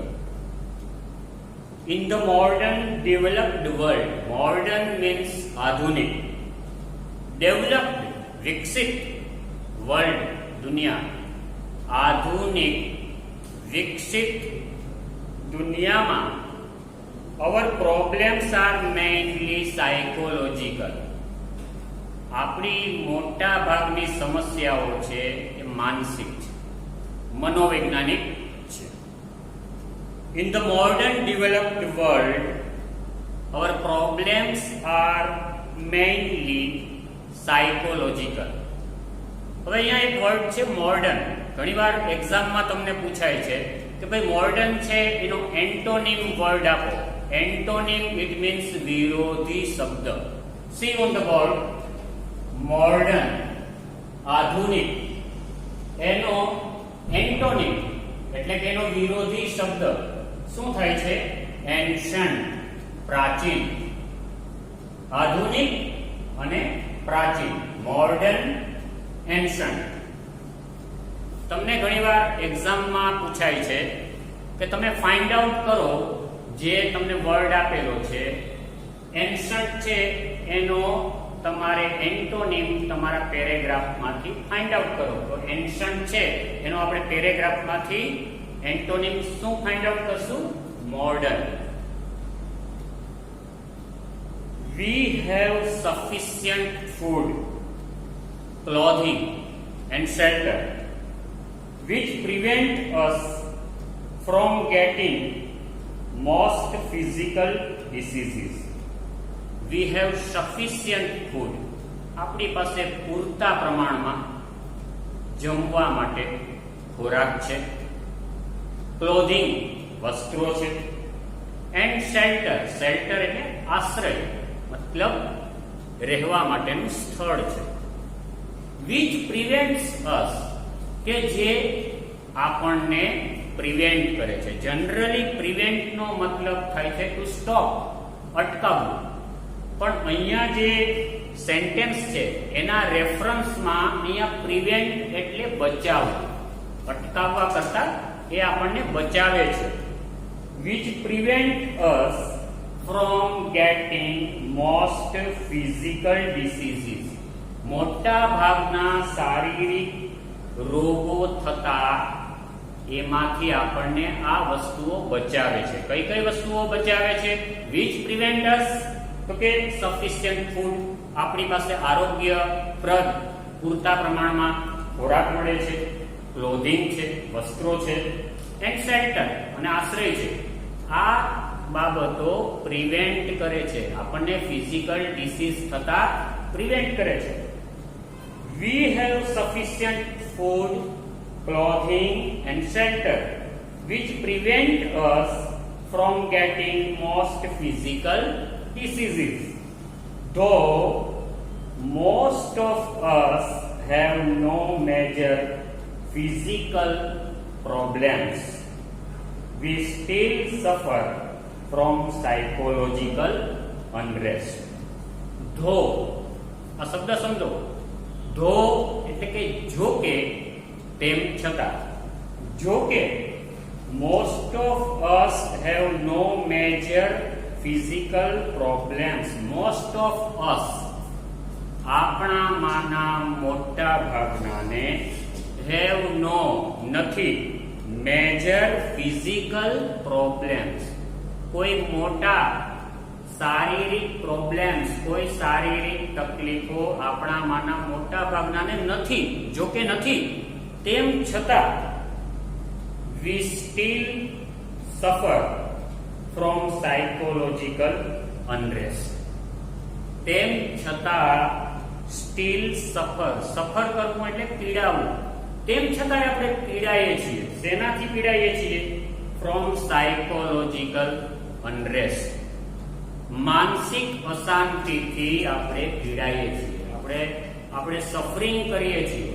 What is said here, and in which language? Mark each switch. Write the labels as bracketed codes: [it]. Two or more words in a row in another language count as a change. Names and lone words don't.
[en] In the modern developed world, modern means आधुनिक, developed विकसित world [gu] દુનિયા, આધુનિક વિકસિત દુનિયામાં [en] our problems are mainly psychological. [gu] આપણી મોટા ભાગની સમસ્યાઓ છે એ માનસિક છે, મનોવૈજ્ઞાનિક છે. [en] In the modern developed world, our problems are mainly psychological. [gu] હવે અહીંયા એક વર્ડ છે મોડર્ન. ઘણીવાર એક્ઝામમાં તમને પૂછાય છે કે ભાઈ મોડર્ન છે એનો [en] antonym word [gu] આપો. [en] Antonym, it means [gu] વિરોધી શબ્દ. [en] See on the board, modern, [gu] આધુનિક. એનો એન્ટોનિમ એટલે કે એનો વિરોધી શબ્દ શું થાય છે? એન્શન્ટ, પ્રાચીન. આધુનિક અને પ્રાચીન, [en] modern, ancient. [gu] તમને ઘણીવાર એક્ઝામમાં પૂછાય છે કે તમે [en] find out [gu] કરો જે તમને વર્ડ આપેલો છે એન્શન્ટ છે એનો તમારે એન્ટોનિમ તમારા પેરેગ્રાફમાંથી [en] find out [gu] કરો. તો એન્શન્ટ છે એનો આપણે પેરેગ્રાફમાંથી એન્ટોનિમ શું [en] find out [gu] કરશું? મોડર્ન. [en] We have sufficient food, clothing and shelter which prevent us from getting most physical diseases. We have sufficient food. [gu] આપણી પાસે પૂરતા પ્રમાણમાં જમવા માટે ખોરાક છે. ક્લોધિંગ, વસ્ત્રો છે. [en] and shelter, [gu] શેલ્ટર એટલે આશ્રય, મતલબ રહેવા માટેનું સ્થળ છે. [en] which prevents us, [gu] કે જે આપણને પ્રિવેન્ટ કરે છે. જનરલી પ્રિવેન્ટ નો મતલબ થાય છે [en] to stop, [gu] અટકાવવું. પણ અહીંયા જે સેન્ટેન્સ છે એના રેફરન્સમાં અહીંયા પ્રિવેન્ટ એટલે બચાવવું. અટકાવવા કરતા એ આપણને બચાવે છે. [en] which prevent us from getting most physical diseases. [gu] મોટા ભાગના શારીરિક રોગો થતા એમાંથી આપણને આ વસ્તુઓ બચાવે છે. કઈ કઈ વસ્તુઓ બચાવે છે? [en] which prevent us, [gu] તો કે [en] sufficient food, [gu] આપણી પાસે આરોગ્યપ્રદ પૂરતા પ્રમાણમાં ખોરાક મળે છે. ક્લોધિંગ છે, વસ્ત્રો છે. [en] and shelter, [gu] અને આશ્રય છે. આ બાબતો પ્રિવેન્ટ કરે છે, આપણને [en] physical disease [gu] થતા પ્રિવેન્ટ કરે છે. [en] we have sufficient food, clothing and shelter which prevent us from getting most physical diseases. Though most of us have no major physical problems, we still suffer from psychological unrest. Though, [gu] આ શબ્દ સમજો. though એટલે કે જો કે, તેમ છતાં. જો કે [en] most of us have no major physical problems. most of us, [gu] આપણામાંના મોટા ભાગનાને [en] have no, નથી, major physical problems, [gu] કોઈ મોટા શારીરિક પ્રોબ્લેમ્સ, કોઈ શારીરિક તકલીફો આપણામાંના મોટા ભાગનાને નથી. જો કે નથી, તેમ છતાં [en] we still suffer from psychological unrest. [gu] તેમ છતાં [en] still suffer [gu] કરવું એટલે પીડાવું, તેમ છતાં આપણે પીડાઈએ છીએ. શેનાથી પીડાઈએ છીએ? [en] from psychological unrest. [gu] માનસિક અશાંતિથી આપણે પીડાઈએ છીએ, આપણે સફરિંગ કરીએ છીએ.